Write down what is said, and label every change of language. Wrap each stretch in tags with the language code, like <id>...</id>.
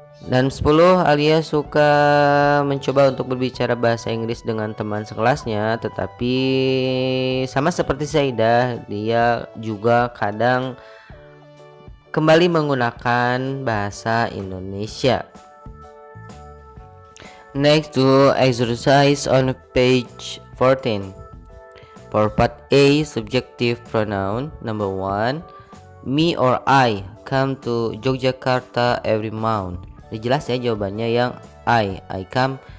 <id>Dan 10, Alia suka mencoba untuk berbicara bahasa Inggris dengan teman sekelasnya, tetapi sama seperti Saida, dia juga kadang kembali menggunakan bahasa Indonesia.</id> <en>Next to exercise on page 14. For part A, subjective pronoun. Number 1, me or I come to Yogyakarta every month.</en> <id>Ini jelas ya jawabannya yang</id> <en>I come.</en>